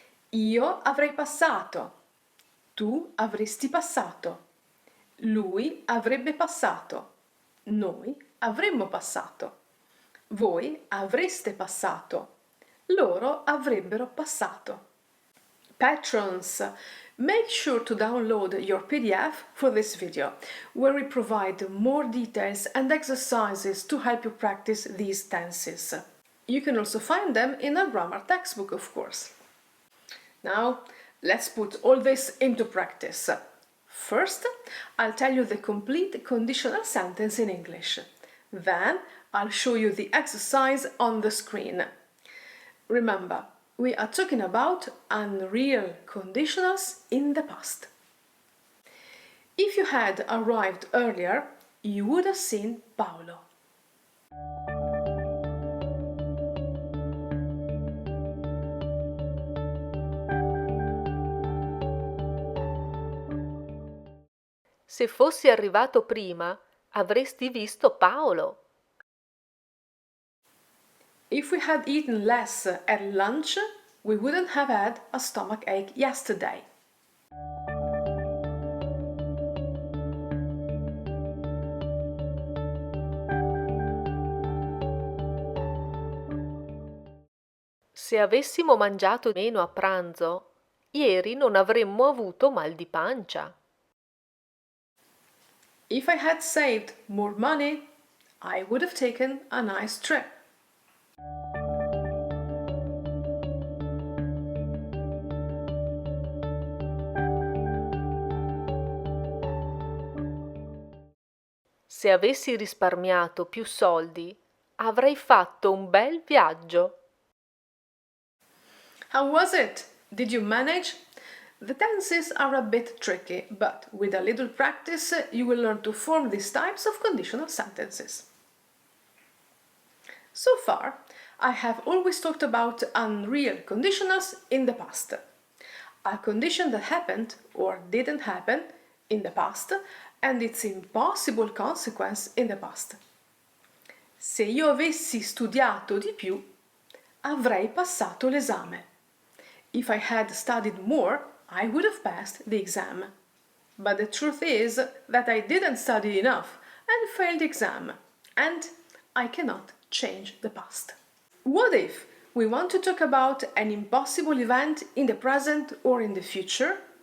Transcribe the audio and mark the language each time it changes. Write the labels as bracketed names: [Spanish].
[Italian] Io avrei passato. Tu avresti passato. Lui avrebbe passato. Noi avremmo passato. Voi avreste passato. Loro avrebbero passato. [English] Patrons, make sure to download your PDF for this video, where we provide more details and exercises to help you practice these tenses. You can also find them in a grammar textbook, of course. Now, let's put all this into practice. First, I'll tell you the complete conditional sentence in English. Then, I'll show you the exercise on the screen. Remember, we are talking about unreal conditionals in the past. If you had arrived earlier, you would have seen Paolo. [Italian] Se fossi arrivato prima, avresti visto Paolo. [English] If we had eaten less at lunch, we wouldn't have had a stomachache yesterday. [Italian] Se avessimo mangiato meno a pranzo, ieri non avremmo avuto mal di pancia. [English] If I had saved more money, I would have taken a nice trip. [Italian] Se avessi risparmiato più soldi, avrei fatto un bel viaggio. [English] How was it? Did you manage? The tenses are a bit tricky, but with a little practice you will learn to form these types of conditional sentences. So far, I have always talked about unreal conditionals in the past. A condition that happened or didn't happen in the past and its impossible consequence in the past. [Italian] Se io avessi studiato di più, avrei passato l'esame. [English] If I had studied more, I would have passed the exam. But the truth is that I didn't study enough and failed the exam. And I cannot change the past. What if we want to talk about an impossible event in the present or in the future?